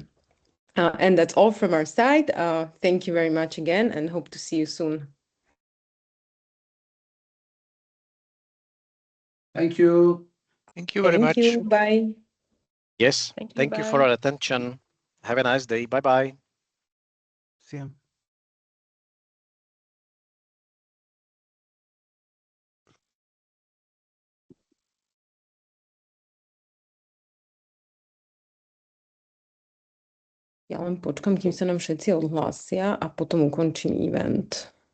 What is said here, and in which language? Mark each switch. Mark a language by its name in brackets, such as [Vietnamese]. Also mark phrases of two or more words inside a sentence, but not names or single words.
[English] And that's all from our side. Thank you very much again and hope to see you soon. Thank you. Thank you very much. Thank you. Bye. Yes, thank you for your attention. Have a nice day. Bye-bye. [Slovak] Всем. Ja len počkám, kým sa nám všetci odhlásia a potom ukončím event.